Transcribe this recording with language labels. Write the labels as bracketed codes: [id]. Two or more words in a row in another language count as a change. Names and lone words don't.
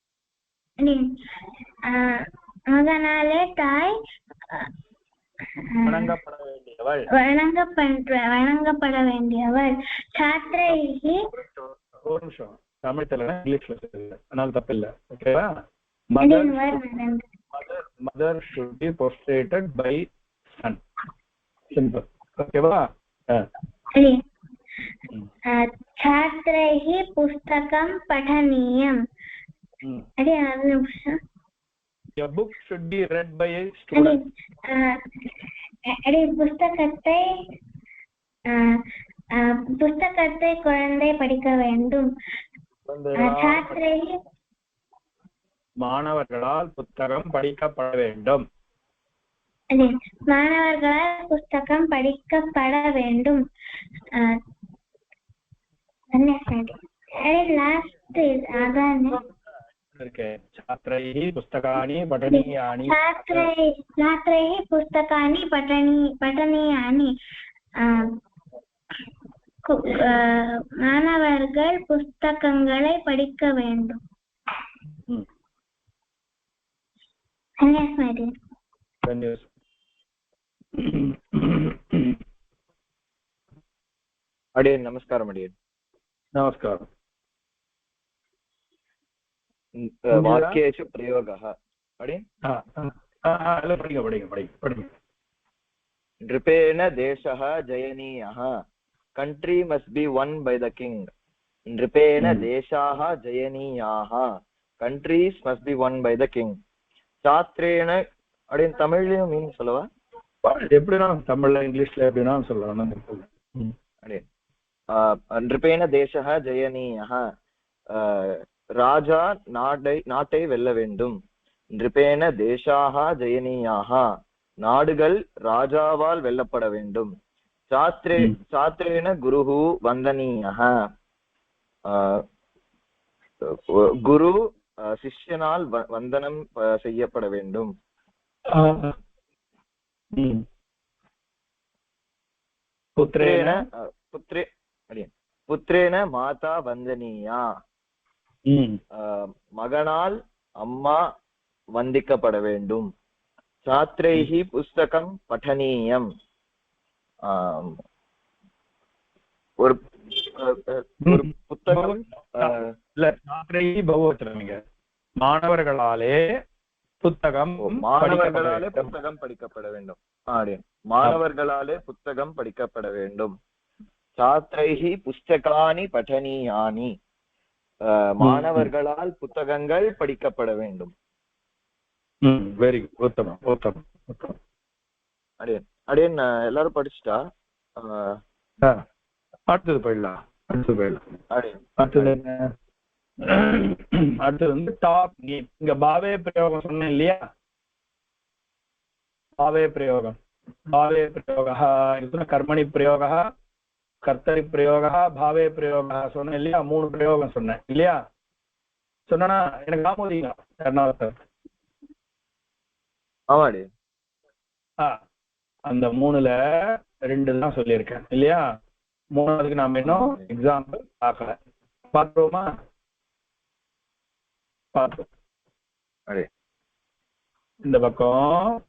[ta] மகனாலே தாய் வணங்கப்பட வேண்டியவள். வணங்கப்பட வேண்டியவள். छात्रैः ஒரு நிமிஷம் தமிழ் தெரியல இங்கிலீஷ்ல சொல்லுங்க, அதனால தப்பு இல்ல. ஓகேவா? [en] mother should be prostrated by son. simple. [ta] ஓகேவா? [sa] छात्रैः पुस्तकं पठनीयम्. [en] a book should be read by a student. [ta] புஸ்தகத்தை குழந்தை படிக்க வேண்டும். மாணவர்களால் புத்தகம் படிக்கப்பட வேண்டும். மாணவர்களால் புஸ்தகம் படிக்கப்பட வேண்டும். லாஸ்ட் அதானே [sa] छात्रैः पुस्तकानि पठनीयानि. छात्रैः पुस्तकानि पठनीयानि [ta] மாணவர்கள் புஸ்தகங்களை படிக்க வேண்டும். அடியேன் நமஸ்காரம். அடியேன் நமஸ்காரம். [sa] वाक्येषु प्रयोगः. नृपेण देशः जयनीयः. [en] country must be won by the king. [sa] नृपेण देशाः जयनीयाः. [en] countries must be won by the king. [ta] छात्रेण அப்படின் தமிழ்லயும் மீன் சொல்லவா? எப்படினா தமிழ்ல இங்கிலீஷ்ல எப்படினா சொல்லலாம். அப்படியே [sa] नृपेण देशः जयनीयः. [ta] ராஜா நாட்டை வெல்ல வேண்டும். [sa] नृपेण देशाः जयनीयाः. [ta] நாடுகள் ராஜாவால் வெல்லப்பட வேண்டும். [sa] छात्रेण गुरुः वन्दनीयः. [ta] குரு சிஷ்யனால் வந்தனம் செய்யப்பட வேண்டும். [sa] पुत्रेण माता वन्दनीया. [ta] மகனால் அம்மா வந்திக்கப்பட வேண்டும். [sa] छात्रैः पुस्तकं पठनीयम्. [ta] ஒரு புத்தகம் இல்ல, छात्रैः बहुवचनம்ங்க. மாணவர்களாலே புத்தகம் படிக்கப்பட வேண்டும். மாணவர்களாலே புத்தகம் படிக்கப்பட வேண்டும். [sa] छात्रैः पुस्तकानि पठनीयानि. [ta] மாணவர்களால் புத்தகங்கள் படிக்கப்பட வேண்டும். [en] very good. [ta] உத்தமம் உத்தமம் உத்தமம். அடியன் எல்லாரும் படிச்சுட்டா? அடுத்தது போயிடலாம். அடுத்தது வந்து டாப் கேம். இங்க பாவே பிரயோகம் சொன்னேன் இல்லையா? [sa] भावे प्रयोगं भावे प्रयोगः इत्युक्ते कर्मणि प्रयोगः कर्तरि प्रयोगः भावे प्रयोगः [ta] சொன்னேன் இல்லையா 3 பிரயோகம் சொன்னேன் இல்லையா சொன்னா எனக்கு ஆமோதிங்க யாருனாவது ஆமாடி அந்த 3ல 2 தான் சொல்லியிருக்கேன் இல்லையா 3வதுக்கு நாம இன்னும் எக்ஸாம்பிள் பார்க்கல பார்த்துருவோமா பார்த்தோம் இந்த பக்கம்